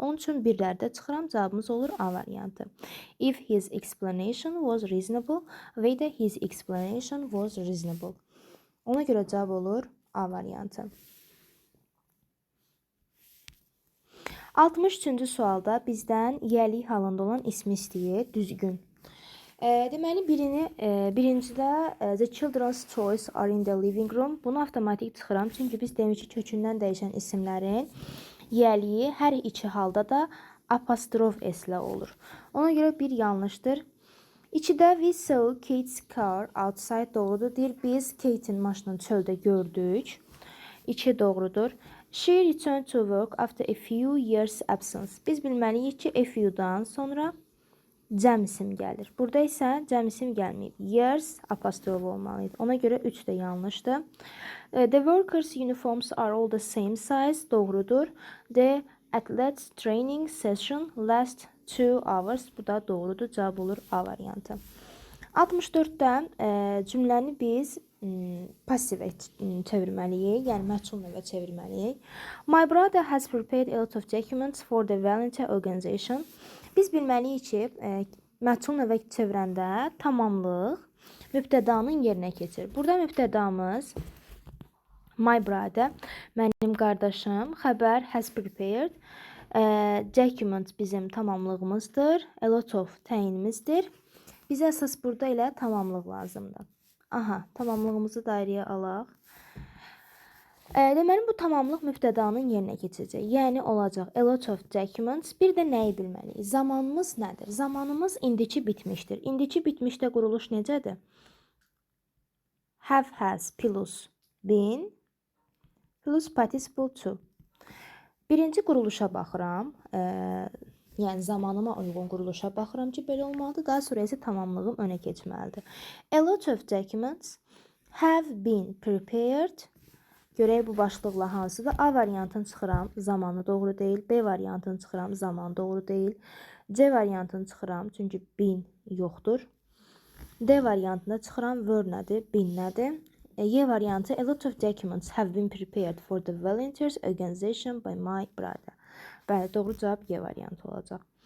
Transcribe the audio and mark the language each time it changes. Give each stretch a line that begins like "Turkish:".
Azerbaijani: Onun üçün birlərdə çıxıram, cavabımız olur A variantı.
English: If his explanation was reasonable
Azerbaijani: və də
English: his explanation was reasonable.
Azerbaijani: Ona görə cavab olur A variantı. 63-cü sualda bizdən yəlik halında olan ismi istəyir, düzgün. Deməli, birincidə
English: the children's toys are in the living room.
Azerbaijani: Bunu avtomatik çıxıram. Çünki biz demişik kökündən dəyişən isimlərin yəliyi hər iki halda da apostrof s-lə olur. Ona görə bir yanlışdır. İkidə
English: we saw Kate's car outside
Azerbaijani: doğrudur. Deyir, biz Kate'in maşını çöldə gördük. İki doğrudur.
English: She returned to work after a few years absence.
Azerbaijani: Biz bilməliyik ki, a few-dan sonra cəm isim gəlir. Burada isə cəm isim gəlməyib. Years apostrof olmalıydı. Ona görə 3 də yanlışdır.
English: The workers' uniforms are all the same size.
Azerbaijani: Doğrudur.
English: The athletes training session lasts 2 hours.
Azerbaijani: Bu da doğrudur. Cavab olur A variantı. 64-də cümləni biz pasivə çevirməliyik. Yəni, məchul növə çevirməliyik.
English: My brother has prepared a lot of documents for the volunteer organization.
Azerbaijani: Biz bilməliyik ki, məchul növə çevirəndə tamamlıq mübtədanın yerinə keçir. Burada mübtədamız my brother, mənim qardaşım, xəbər
English: has prepared,
Azerbaijani: document bizim tamamlığımızdır, a lot of təyinimizdir. Bizə əsas burada ilə tamamlıq lazımdır. Aha, tamamlığımızı dairəyə alaq. Deməli, bu tamamlıq mübtədanın yerinə keçəcək. Yəni, olacaq
English: a lot of documents.
Azerbaijani: Bir də nəyi bilməliyik? Zamanımız nədir? Zamanımız indiki bitmişdir. İndiki bitmişdə quruluş necədir?
English: Have, has, plus, been, plus participle to.
Azerbaijani: Birinci quruluşa baxıram. Yəni, zamanıma uyğun quruluşa baxıram ki, belə olmalıdır. Daha sonra isə tamamlığım önə keçməlidir.
English: A lot of documents have been prepared.
Azerbaijani: Görək bu başlıqla hansıdır? A variantını çıxıram, zamanı doğru deyil. B variantını çıxıram, zaman doğru deyil. C variantını çıxıram, çünki been yoxdur. D variantını çıxıram, were nədir, been nədir? Y variantı,
English: a lot of documents have been prepared for the volunteers organization by my brother.
Azerbaijani: Bəli, doğru cavab Y variantı olacaq.